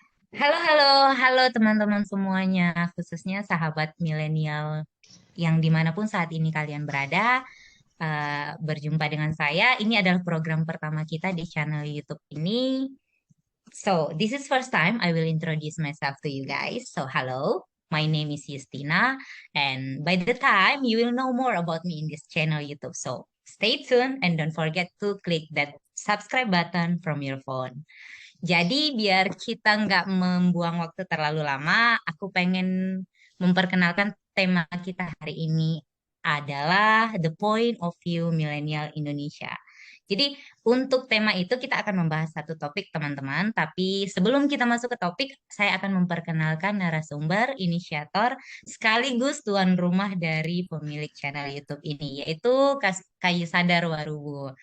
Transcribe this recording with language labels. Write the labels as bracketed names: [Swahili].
[Indonesian] Halo, halo, halo teman-teman semuanya, khususnya sahabat milenial yang dimanapun saat ini kalian berada, berjumpa dengan saya. Ini adalah program pertama kita di channel YouTube ini. [English] So, this is first time I will introduce myself to you guys. So, hello, my name is Justina, and by the time you will know more about me in this channel YouTube. So, stay tuned and don't forget to click that subscribe button from your phone. [Indonesian] Jadi biar kita nggak membuang waktu terlalu lama, aku pengen memperkenalkan tema kita hari ini adalah The Point of View Millennial Indonesia. Jadi untuk tema itu kita akan membahas satu topik teman-teman, tapi sebelum kita masuk ke topik, saya akan memperkenalkan narasumber, inisiator, sekaligus tuan rumah dari pemilik channel YouTube ini, yaitu Kayu Sadar Warubo.